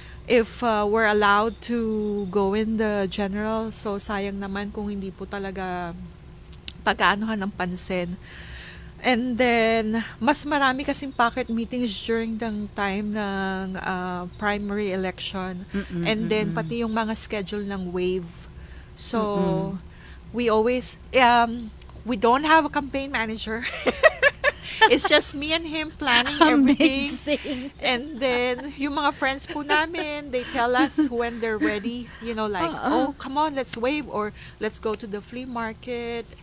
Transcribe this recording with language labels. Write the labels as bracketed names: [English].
[English] if we're allowed to go in the general, so [Filipino] sayang naman kung hindi po talaga pag-aanohan ng pansin. [English] And then, [Filipino] mas marami kasing [English] pocket meetings during the time ng primary election. And then, [Filipino] pati yung mga schedule ng wave. [English] So, we always, we don't have a campaign manager. It's just me and him planning everything. Amazing. And then, [Filipino] yung mga [English] friends [Filipino] po namin, [English] they tell us when they're ready. You know, like, oh, come on, let's wave, or let's go to the flea market.